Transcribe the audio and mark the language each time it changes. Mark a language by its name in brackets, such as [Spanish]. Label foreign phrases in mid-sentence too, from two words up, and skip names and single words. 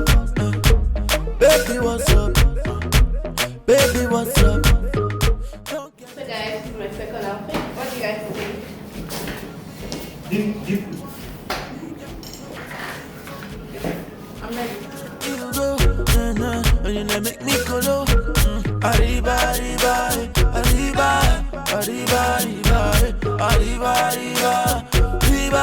[English] Baby, what's up? Baby, what's up? So guys, this is my second outfit. What do you guys think? I'm ready. You know, make me go low. [Spanish] Arriba, arriba, arriba, arriba, arriba, arriba, arriba, arriba.